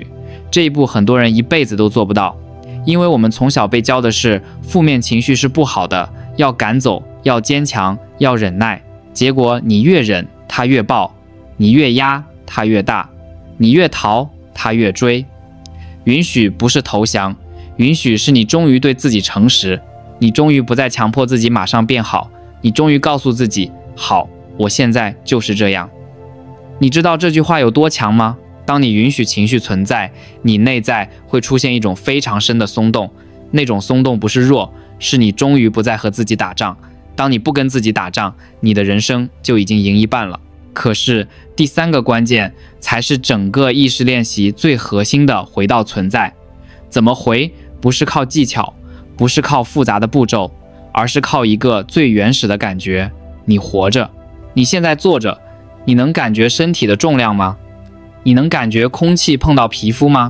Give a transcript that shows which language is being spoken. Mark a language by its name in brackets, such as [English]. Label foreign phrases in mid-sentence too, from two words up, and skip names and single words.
[Chinese] 這一步很多人一輩子都做不到，因為我們從小被教的是負面情緒是不好的，要趕走，要堅強，要忍耐。結果你越忍，它越爆；你越壓，它越大；你越逃，它越追。允許不是投降，允許是你終於對自己誠實，你終於不再強迫自己馬上變好，你終於告訴自己，好，我現在就是這樣。你知道這句話有多強嗎？當你允許情緒存在，你內在會出現一種非常深的鬆動，那種鬆動不是弱，是你終於不再和自己打仗。當你不跟自己打仗，你的人生就已經贏一半了。可是第三個關鍵才是整個意識練習最核心的回到存在。怎麼回？不是靠技巧，不是靠複雜的步驟，而是靠一個最原始的感覺。你活着，你現在坐着，你能感覺身體的重量嗎？你能感覺空氣碰到皮膚嗎？